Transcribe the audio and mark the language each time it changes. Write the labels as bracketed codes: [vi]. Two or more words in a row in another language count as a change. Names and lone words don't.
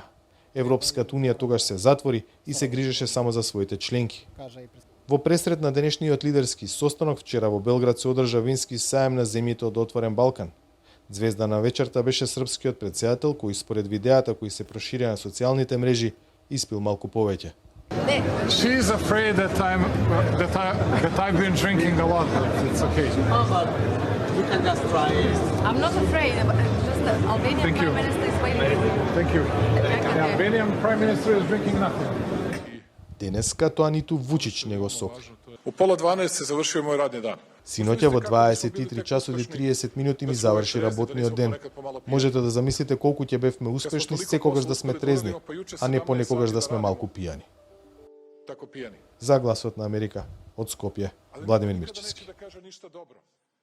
[mk] Европската унија тогаш се затвори и се грижеше само за своите членки. Во пресрет на денешниот лидерски состанок вчера во Белград се одржа вински саем на земјите од Отворен Балкан. Звезда на вечерта беше српскиот претседател кој според видеата кои се проширија на социјалните мрежи испил малку повеќе. [en] She is afraid that I've been drinking a lot, but it's okay. Oh, but you can just try it. I'm not afraid, but just the Albanian Thank you. Prime Minister is waiting. Thank you. The Albanian Prime Minister is drinking nothing. [mk] Денеска тоа ниту Вучич не го сопри. [sr] U pola 12 se završio moj radni dan. [mk] Синоќа во 23 часови 30 минути ми заврши работниот ден. Можете да замислите колку ќе бевме успешни секогаш да сме трезни, а не понекогаш да сме малку пијани. За Гласот на Америка од Скопје, Владимир Мирчевски.